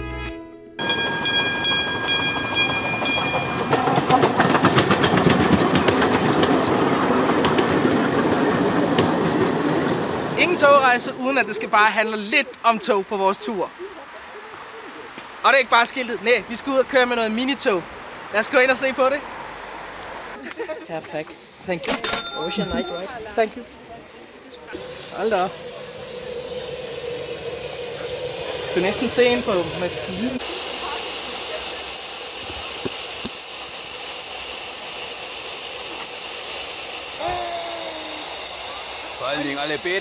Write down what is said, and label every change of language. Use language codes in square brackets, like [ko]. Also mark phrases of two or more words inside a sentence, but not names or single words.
[da] Ingen togrejse, uden at det skal bare handle lidt om tog på vores tur. Og det er ikke bare skiltet. Nej, vi skal ud og køre med noget minitog. Lad os gå ind og se på det. Perfekt. [en] Thank you. Ocean night, right? Thank you. [da] Hold da op. Du kan næsten se ind på maskinen. [de] Vor allen Dingen alle beide.